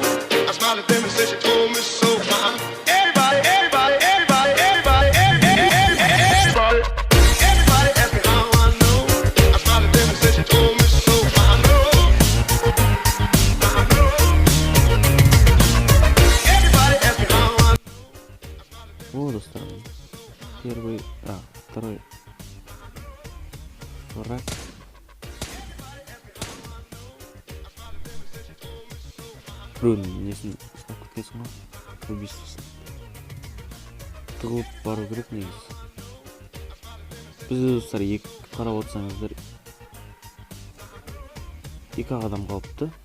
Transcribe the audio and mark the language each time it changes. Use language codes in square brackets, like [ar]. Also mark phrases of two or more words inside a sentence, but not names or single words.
[en] I smiled at them and said she told me so fine. Everybody asked me how I know. I smiled at them and said she told me so fine. Everybody asked me how I know. [ru] О, достар, первый, второй враг. [kk] Біреудің несін ұстап кеткенсің ғой, убийствосын тығылып бару керек негізі. Бізде достар екі қарап отырсаңыздар, екі адам қалыпты.